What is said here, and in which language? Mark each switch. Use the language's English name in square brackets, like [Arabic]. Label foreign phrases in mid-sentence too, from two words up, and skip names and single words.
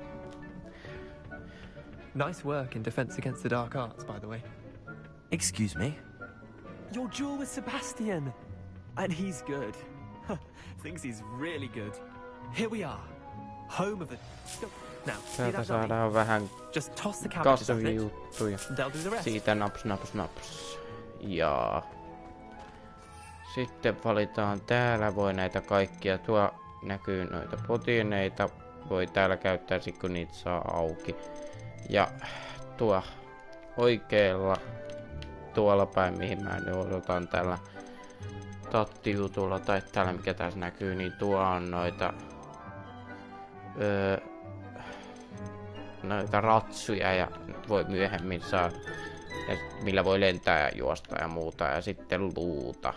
[English] Nice work in Defense Against the Dark Arts, by the way. Excuse me? Your duel with Sebastian! And he's good. Thinks he's really good. Here we are. Home of the... Now, see [Finnish] Täältä [English] that [Finnish] saadaan vähän [English] Just toss the cabbages at [Finnish] kasvavia [English] it, [Finnish] juttuja. [English] and they'll do the rest. [Finnish] Siitä naps naps naps. Ja sitten valitaan täällä, voi näitä kaikkia. Tuo näkyy noita potineita. Voi täällä käyttää sit kun niitä saa auki. Ja tuo oikealla tuolla päin, mihin mä nyt odotan tällä tattijutulla tai täällä mikä tässä näkyy, niin tuo on noita noita ratsuja ja voi myöhemmin saada, ja millä voi lentää ja juosta ja muuta, ja sitten luuta.